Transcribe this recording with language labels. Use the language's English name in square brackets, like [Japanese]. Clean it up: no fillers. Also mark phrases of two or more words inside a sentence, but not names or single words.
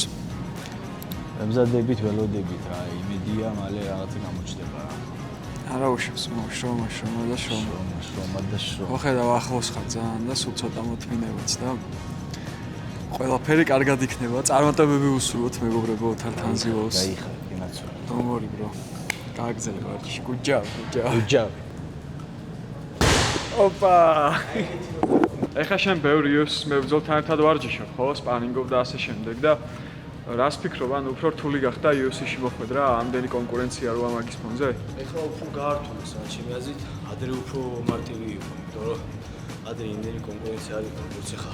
[Georgian] ემზადებით, ველოდებით რა, იმედია, მალე რაღაცა გამოჩნდება რა. არა უშავს, შრომა და შრომა. შრომა და შრომა. მოხედავ ახლოს ხარ ძალიან და სულ ცოტა მოთმინებაც და ყველაფერი კარგად იქნება. წარმატებები უსურვოთ მეგობრებო ოთარ ტანზილოვს. გაიხარ, კინაცო. [English] Don't worry, bro. [Georgian] გააგზელე ვარჯიში. [English] Good job, good job. Good job. [Georgian] ოპა. ეხლა შენ ბევრი UFC მებრძოლთან ერთად ვარჯიშობ, ხო? სპარინგობ და ასე შემდეგ და რას ფიქრობ, ანუ უფრო რთული გახდა UFC-ში მოხვედრა, ამდენი კონკურენცია როა მაგის ფონზე? ეხლა უფრო გაართულა, სადაც ჩემი აზრით, ადრე უფრო მარტივი იყო, იმიტომ რომ ადრე იმდენი კონკურენცია არ იყო, როგორც ეხლა.